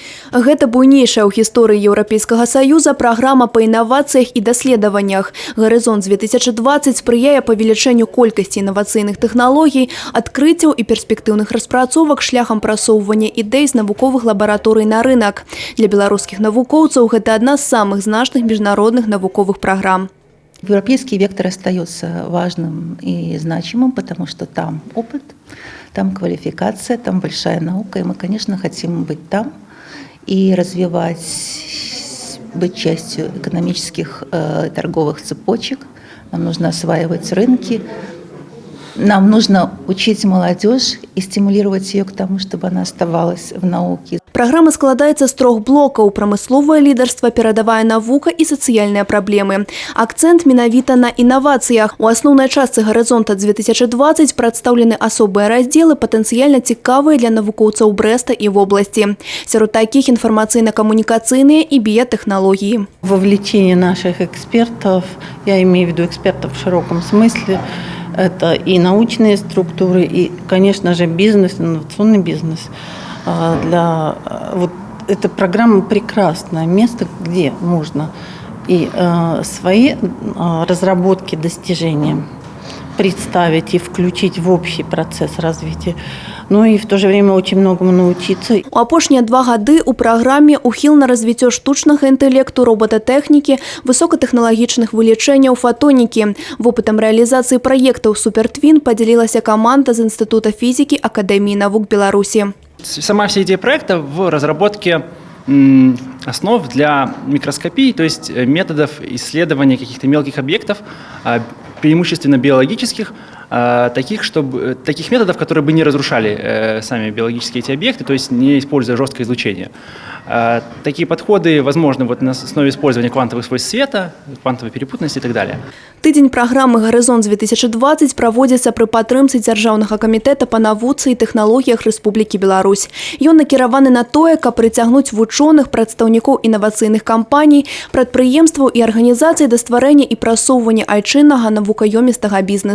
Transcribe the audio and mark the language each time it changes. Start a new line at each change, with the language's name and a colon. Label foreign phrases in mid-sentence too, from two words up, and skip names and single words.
Belarusian: Гэта буйнейшая ў гісторыі Еўрапейскага Саюза праграма па інавацыях і даследаваннях. «Гарызонт 2020» спрыяе павелічэнню колькасці інавацыйных тэхналогій, адкрыццяў і перспектыўных распрацовак шляхам прасоўвання ідэй з навуковых лабараторый на рынок. Для беларускіх навукоўцаў гэта адна з самых значных міжнародных навуковых праграм.
Russian: Европейский вектор остается важным и значимым, потому что там опыт, там квалификация, там большая наука, и мы, конечно, хотим быть там и развивать, быть частью экономических торговых цепочек. Нам нужно осваивать рынки, нам нужно учить молодежь и стимулировать ее к тому, чтобы она оставалась в науке.
Belarusian: Праграма складаецца з 3 блокаў: прамысловае лідарства, перадавая навука і сацыяльныя праблемы. Акцэнт менавіта на інавацыях. У асноўнай частцы «Гарызонта 2020» прадстаўлены асобыя раздзелы, патэнцыяльна цікавыя для навукоўцаў Брэста і вобласці. Сярод такіх інфармацыйна-камунікацыйныя і біятэхналогіі.
Russian: Вовлечение наших экспертов, я имею в виду экспертов в широком смысле, это и научные структуры, и, конечно же, бизнес, инновационный бизнес. Эта программа прекрасное место, где можно и свои разработки, достижения представить и включить в общий процесс развития. Ну и в то же время очень многому научиться.
Belarusian: У апошнія 2 гады у праграме ухіл на развіццё штучнага інтэлекту, роботатэхнікі, высокатэхналагічных вылічэнняў, фотонікі. Вопытам рэалізацыі праектаў «Супертвін» падзялілася каманда з Інстытута фізікі Акадэміі навук Беларусі.
Russian: Сама вся идея проекта в разработке основ для микроскопии, то есть методов исследования каких-то мелких объектов, преимущественно биологических, таких методов, которые бы не разрушали сами биологические эти объекты, то есть не используя жесткое излучение. Такие подходы возможны на основе использования квантовых свойств света, квантовой перепутанности и так далее.
Belarusian: Тыдзень праграмы «Гарызонт 2020» праводзіцца пры падтрымцы Дзяржаўнага камітэта па навуцы і тэхналогіях Рэспублікі Беларусь. Ён накіраваны на тое, каб прыцягнуць вучоных, прадстаўнікоў інавацыйных кампаній, прадпрыемстваў і арганізацый да стварэння і прасоўвання айчыннага навукаёмістага бізнесу.